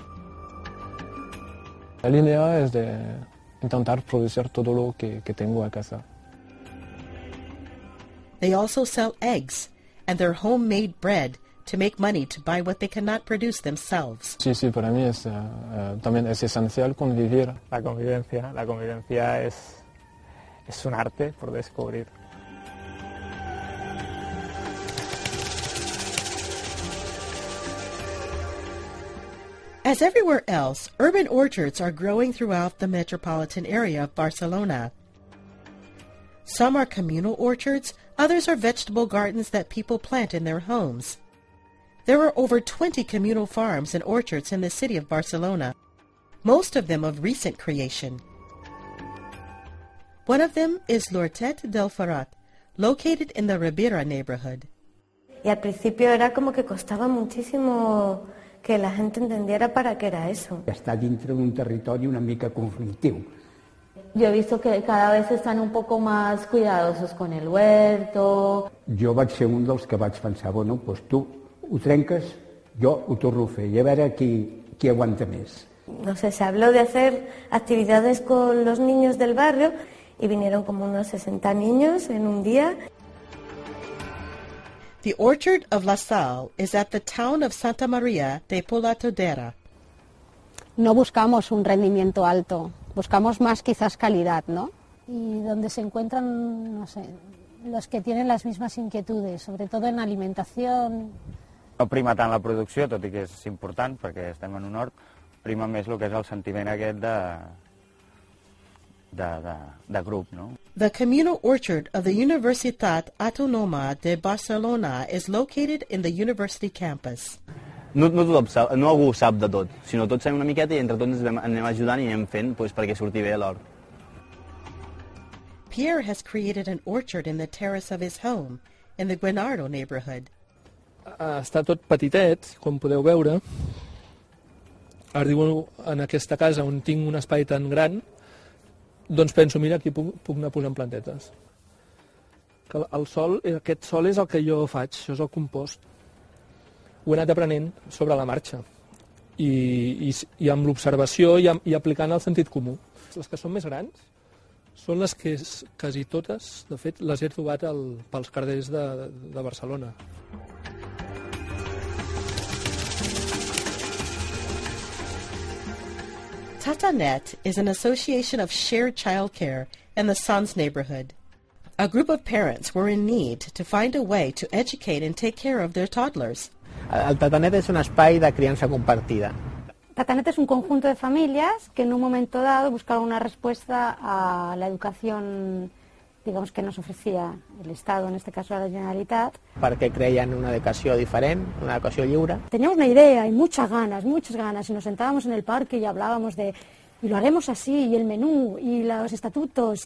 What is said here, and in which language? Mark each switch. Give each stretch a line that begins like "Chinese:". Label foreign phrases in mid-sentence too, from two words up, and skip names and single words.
Spanish: La idea es de intentar producir todo lo que tengo a casa.
English: They also sell eggs and their homemade bread to make money to buy what they cannot produce themselves.
Spanish: Sí, para mí también es esencial convivir. La convivencia es un arte por descubrir.
English: As everywhere else, urban orchards are growing throughout the metropolitan area of Barcelona. Some are communal orchards, others are vegetable gardens that people plant in their homes. There are over 20 communal farms and orchards in the city of Barcelona, most of them of recent creation. One of them is l'Hortet del Ferrat, located in the Ribera neighborhood.
Spanish: Y al principio era como que costaba muchísimo que la gente entendiera para què era eso.
Catalan: Està dintre d'un territori una mica conflictiu,
Spanish: Yo he visto que cada vez están un poco más cuidadosos con el huerto.
Catalan: Jo vaig ser un dels que vaig pensar, bueno, doncs tu ho trenques, jo ho torno a fer, i a veure qui aguanta més.
Spanish: No sé, se habló de hacer actividades con los niños del barrio y vinieron como unos 60 niños en un día.
English: The orchard of La Salle is at the town of Santa María de Polatodera.
Spanish: No buscamos un rendimiento alto, buscamos más quizás calidad, ¿no? Y donde se encuentran, no sé, los que tienen las mismas inquietudes, sobre todo en alimentación.
Catalan: No prima tant la producció, tot i que és important perquè estem en un hort, prima més el que és el sentiment aquest de grup, no?
English: The communal orchard of the Universitat Autònoma de Barcelona is located in the university campus.
Catalan: No algú sap de tot, sinó tots sabem una miqueta i entre tots ens anem ajudant i anem fent perquè surti bé l'hort.
English: Pierre has created an orchard in the terrace of his home in the Guenardo neighborhood.
Catalan: Està tot petitet, com podeu veure. Arribo en aquesta casa on tinc un espai tan gran, doncs penso, mira, aquí puc anar posant plantetes. Aquest sol és el que jo faig, això és el compost. Ho he anat aprenent sobre la marxa i amb l'observació i aplicant el sentit comú. Les que són més grans són les que quasi totes, de fet, les he trobat pels carrers de Barcelona.
English: Tatanet is an association of shared childcare in the Sants neighborhood. A group of parents were in need to find a way to educate and take care of their toddlers.
Spanish: El Tatanet es un espai de crianza compartida. Tatanet es un conjunto de familias que en un momento dado buscaron una respuesta a la educación, digamos, que nos ofrecía el Estado, en este caso la Generalitat.
Catalan: Perquè creien una educació diferent, una educació lliure.
Spanish: Teníamos una idea y muchas ganas, y nos sentábamos en el parque y hablábamos de, y lo haremos así, y el menú, y los estatutos.